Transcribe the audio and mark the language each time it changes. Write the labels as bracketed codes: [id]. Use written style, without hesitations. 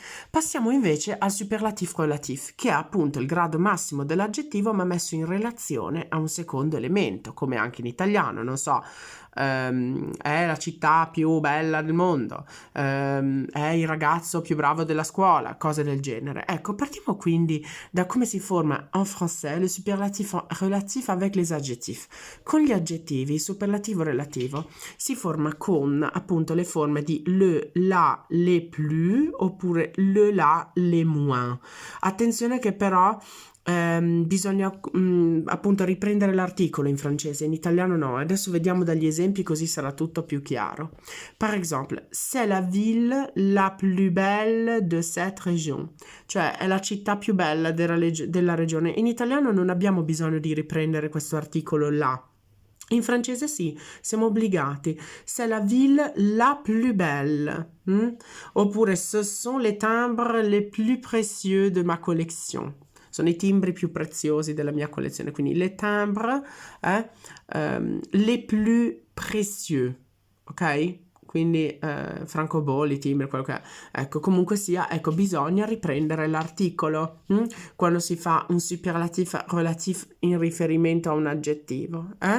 [it] Passiamo invece al superlatif relatif, che è appunto il grado massimo dell'aggettivo ma messo in relazione a un secondo elemento, come anche in italiano, non so, è la città più bella del mondo, è il ragazzo più bravo della scuola, cose del genere. Ecco, partiamo quindi da come si forma [fr] en français le superlatif relatif avec les adjectifs. [it] Con gli aggettivi, il superlativo relativo si forma con appunto le forme di le, la, les plus oppure le, la, les moins. Attenzione che però bisogna appunto riprendere l'articolo in francese, in italiano no. Adesso vediamo dagli esempi così sarà tutto più chiaro. [fr] Par exemple, c'est la ville la plus belle de cette région, [it] cioè è la città più bella della regione. In italiano non abbiamo bisogno di riprendere questo articolo là. In francese sì, siamo obbligati. [fr] C'est la ville la plus belle. Oppure ce sont les timbres les plus précieux de ma collection. [it] Sono i timbri più preziosi della mia collezione. [fr] Quindi les timbres les plus précieux. [it] Ok? Quindi francobolli, timbri, quello che è. Ecco, comunque sia, ecco, bisogna riprendere l'articolo quando si fa un superlatif relatif in riferimento a un aggettivo.